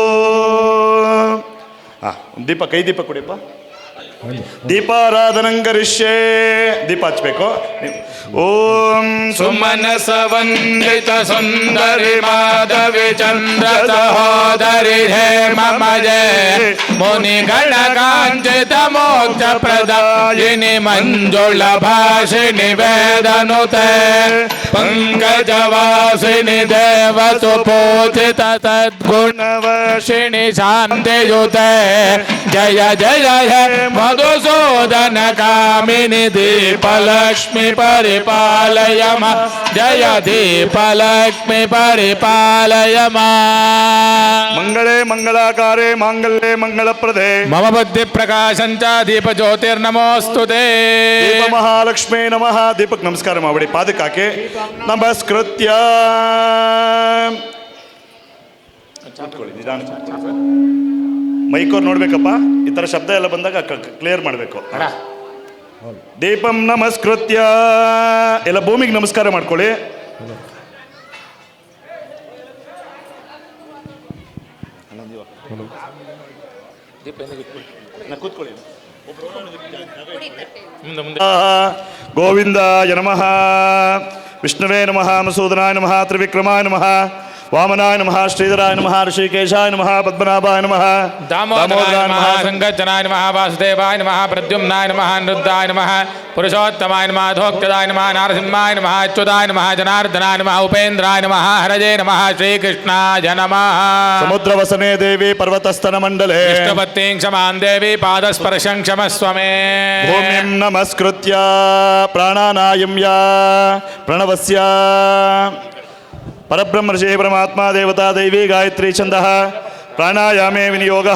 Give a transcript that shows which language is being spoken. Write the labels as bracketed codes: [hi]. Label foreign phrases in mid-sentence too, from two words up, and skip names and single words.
[kn] ದೀಪ, ಕೈ ದೀಪ ಕೊಡಿಪ್ಪ. [sa] ದೀಪಾರಾಧನಂ ಕರಿಷ್ಯೆ. [kn] ದೀಪ ಹಚ್ಬೇಕು. [sa] ಓಂ ಸುಮನಸ ವಂದಿತ ಸುಂದರಿ ಮಾಧವಿ ಚಂದ್ರ ಸಹೋದರಿ ಹೇ ಮಮ ಜಯ ಮುನಿಗಳ ಕಾಂಚಿತ ಮೋಕ್ಷ ಪ್ರದಾಯಿನಿ ಮಂಜುಳ ಭಾಷಿಣಿ ವೇದನುತೆ ಪಂಕಜವಾಸಿನಿ ದೇವತು ಪೂಜಿತ ಸದ್ಗುಣವರ್ಷಿಣಿ ಶಾಂತಿಯುತೆ ಜಯ ಜಯ ಹೇ ಮಧುಸೂದನ ಕಾಮಿನಿ ದೀಪಲಕ್ಷ್ಮಿ ಪರಿಪಾಲಯ ಮಾ. ಜಯ ದೀಪಲಕ್ಷ್ಮಿ ಪರಿಪಾಲಯ ಮಾ. ಮಂಗಳೇ ಮಂಗಳಾಕಾರೇ ಮಾಂಗಲ್ಯೇ ಮಂಗಳಪ್ರದೇ ಮಮ ಬುದ್ಧಿ ಪ್ರಕಾಶಂಚ ದೀಪ ಜ್ಯೋತಿರ್ನಮೋಸ್ತುತೇ. ದೀಪ ಮಹಾಲಕ್ಷ್ಮೀ ನಮಃ. [kn] ದೀಪಕ್ ನಮಸ್ಕಾರ ಮಾಡಿ ಪಾದಕ್ಕೆ ಹಾಕಿ ನಮಸ್ಕೃತ್ಯ. ಮೈಕೋರ್ ನೋಡ್ಬೇಕಪ್ಪ, ಈ ತರ ಶಬ್ದ ಎಲ್ಲ ಬಂದಾಗ ಕ್ಲಿಯರ್ ಮಾಡಬೇಕು. [sa] ದೀಪಂ ನಮಸ್ಕೃತ್ಯ. [kn] ಎಲ್ಲ ಭೂಮಿಗೆ ನಮಸ್ಕಾರ ಮಾಡ್ಕೊಳ್ಳಿ. ಕೂತ್ಕೊಳ್ಳಿ. [sa] ಗೋವಿಂದಾಯ ನಮಃ. ವಿಷ್ಣುವೇ ನಮಃ. ಮಸೂದನಾಯ ನಮಃ. ತ್ರಿವಿಕ್ರಮಾಯ ನಮಃ. ವಾಮನಾಯ ನಮಃ. ಶ್ರೀಧರಾಯ ನಮಃ. ಋಷಿಕೇಶಾಯ ನಮಃ. ಪದ್ಮನಾಭಾಯ ನಮಃ. ದಾಮೋದರಾಯ ನಮಃ. ಸಂಗಜ್ಜನಾಯ ನಮಃ. ವಾಸುದೇವಾಯ ನಮಃ. ಪ್ರದ್ಯುಮ್ನಾಯ ನಮಃ. ಅನಿರುದ್ಧಾಯ ನಮಃ. ಪುರುಷೋತ್ತಮಾಯ ನಮಃ. ಧೋಕ್ತದಾಯ ನಮಃ. ನಾರಸಿಂಹಾಯ ನಮಃ. ಅಚ್ಯುತಾಯ ನಮಃ. ಜನಾರ್ದನಾಯ ನಮಃ. ಉಪೇಂದ್ರಾಯ ನಮಃ. ಹರಜೇ ನಮಃ. ಶ್ರೀಕೃಷ್ಣಾಯ ನಮಃ. ಸಮುದ್ರವಸನೆ ದೇವಿ ಪರ್ವತಸ್ಥನ ಮಂಡಲೆ ವಿಷ್ಣುಪತ್ನೀಂ ಕ್ಷಮಾಂ ದೇವಿ ಪಾದಸ್ಪರ್ಶಂ ಕ್ಷಮಸ್ವ ಮೇ. ಭೂಮಿಂ ನಮಸ್ಕೃತ್ಯ ಪ್ರಾಣಾನಾಯಂ ಯಾ ಪ್ರಣವಸ್ಯ ಪರಬ್ರಹ್ಮ ಋಷಿ ಪರಮಾತ್ಮ ದೇವತಾ ದೈವಿ ಗಾಯತ್ರಿ ಛಂದಃ ಪ್ರಾಣಾಯಾಮೇ ವಿನಿಯೋಗಃ.